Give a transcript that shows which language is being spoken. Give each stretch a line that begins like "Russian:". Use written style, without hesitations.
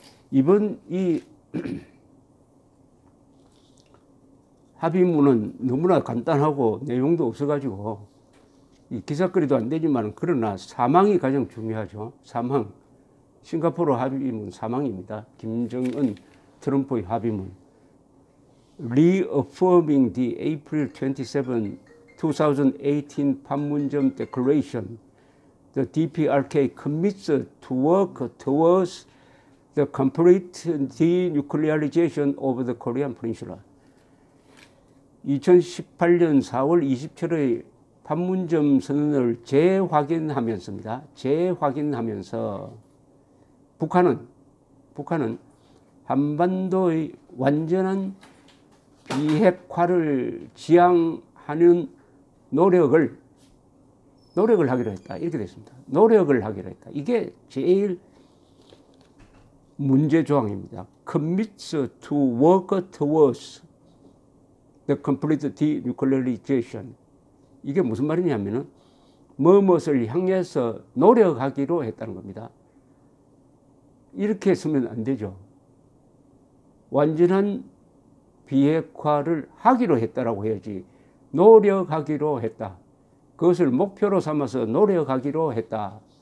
Korean: 이번 이 합의문은 너무나 간단하고 내용도 없어가지고 이 기사거리도 안 되지만, 그러나 사망이 가장 중요하죠. 사망. 싱가포르 합의문 사망입니다. 김정은 트럼프의 합의문.
English: Reaffirming the April 27, 2018 판문점 Declaration, the DPRK commits to work towards the complete denuclearization of the Korean Peninsula.
Korean: 2018년 4월 27일 판문점 선언을 재확인하면서입니다. 재확인하면서 북한은 한반도의 완전한 비핵화를 지향하는 노력을 하기로 했다. 이렇게 됐습니다. 노력을 하기로 했다. 이게 제일 문제 조항입니다.
English: Commits to work towards the complete denuclearization.
Korean: 이게 무슨 말이냐면은 무엇을 향해서 노력하기로 했다는 겁니다. 이렇게 쓰면 안 되죠. 완전한 비핵화를 하기로 했다라고 해야지. 노력하기로 했다. 그것을 목표로 삼아서 노력하기로 했다.